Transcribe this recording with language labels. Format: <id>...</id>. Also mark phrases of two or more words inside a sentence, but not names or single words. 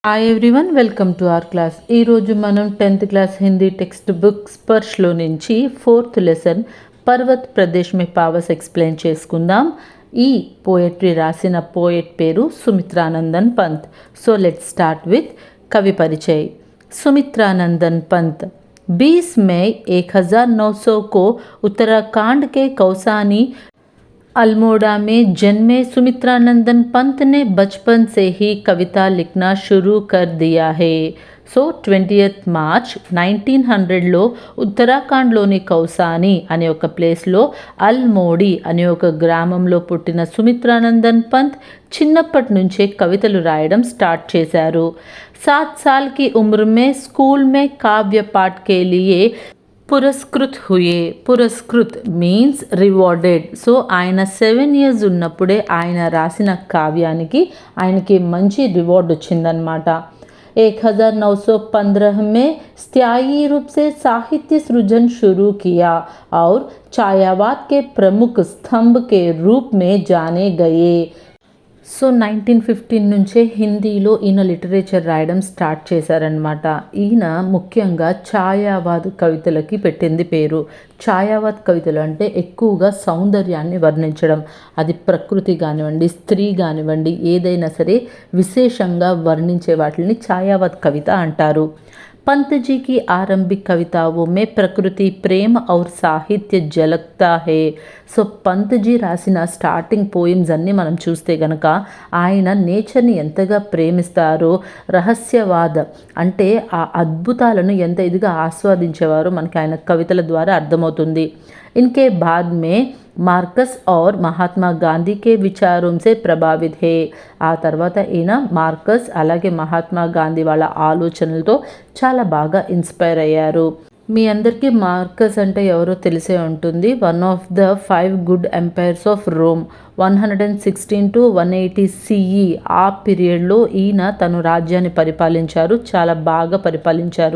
<en>Hi everyone, welcome to our class.</en> <te>ఈరోజు మనం</te> <en>10th class Hindi text book</en> <te>స్పర్శ్లో నుంచి 4th లెసన్ పర్వత్ ప్రదేశ్ మే పావస్ ఎక్స్ప్లెయిన్ చేసుకుందాం. ఈ పోయట్రీ రాసిన పోయట్ పేరు సుమిత్రానందన్ పంత్.</te> <en>So let's start with</en> <hi>कवि परिचय. सुमित्रानंदन पंत 20 मई 1900 को उत्तराखंड के कौसानी अल्मोड़ा में जन्मे सुमित्रानंदन पंत ने बचपन से ही कविता लिखना शुरू कर दिया है.</hi> <te>సో 20th మార్చ్ 1900లో ఉత్తరాఖండ్లోని కౌసాని అనే ఒక ప్లేస్లో అల్మోడి అనే ఒక గ్రామంలో పుట్టిన సుమిత్రానందన్ పంత్ చిన్నప్పటి నుంచే కవితలు రాయడం స్టార్ట్ చేశారు.</te> <hi>7 साल की उम्र में स्कूल में काव्य पाठ के लिए पुरस्कृत हुए. पुरस्कृत</hi> <en>means rewarded.</en> <te>సో ఆయన 7 years ఉన్నప్పుడే ఆయన రాసిన కావ్యానికి ఆయనకి మంచి రివార్డ్ వచ్చిందనమాట.</te> <hi>1915 में स्थायी रूप से साहित्य सृजन शुरू किया और छायावाद के प्रमुख स्तंभ के रूप में जाने गए.</hi> <te>సో 1915 నుంచే హిందీలో ఈయన లిటరేచర్ రాయడం స్టార్ట్ చేశారనమాట. ఈయన ముఖ్యంగా ఛాయావాద్ కవితలకి పెట్టింది పేరు. ఛాయావాద్ కవితలు అంటే ఎక్కువగా సౌందర్యాన్ని వర్ణించడం, అది ప్రకృతి కానివ్వండి, స్త్రీ కానివ్వండి, ఏదైనా సరే విశేషంగా వర్ణించే వాటిని ఛాయావాద్ కవిత అంటారు.</te> <hi>पंत जी की आरंभिक कविताओं में प्रकृति प्रेम और సాహిత్య झलकता है.</hi> <te>సో పంత్ జీ రాసిన</te> <en>starting poems</en> <te>అన్నీ మనం చూస్తే కనుక ఆయన నేచర్ని ఎంతగా ప్రేమిస్తారో, రహస్యవాద అంటే ఆ అద్భుతాలను ఎంత ఇదిగా ఆస్వాదించేవారో మనకి ఆయన కవితల ద్వారా అర్థమవుతుంది.</te> <hi>इनके बाद में मार्कस और महात्मा गांधी के विचारों से प्रभावित है.</hi> <te>ఆ తర్వాత ఈయన మార్కస్ అలాగే మహాత్మా గాంధీ వాళ్ళ ఆలోచనలతో చాలా బాగా ఇన్స్పైర్ అయ్యారు. మీ అందరికీ మార్కస్ అంటే ఎవరో తెలిసే ఉంటుంది.</te> <en>One of the 5 good empires of Rome.</en> <te>116 to 180 CE ఆ పీరియడ్లో ఈయన తను రాజ్యాన్ని పరిపాలించారు, చాలా బాగా పరిపాలించారు.</te>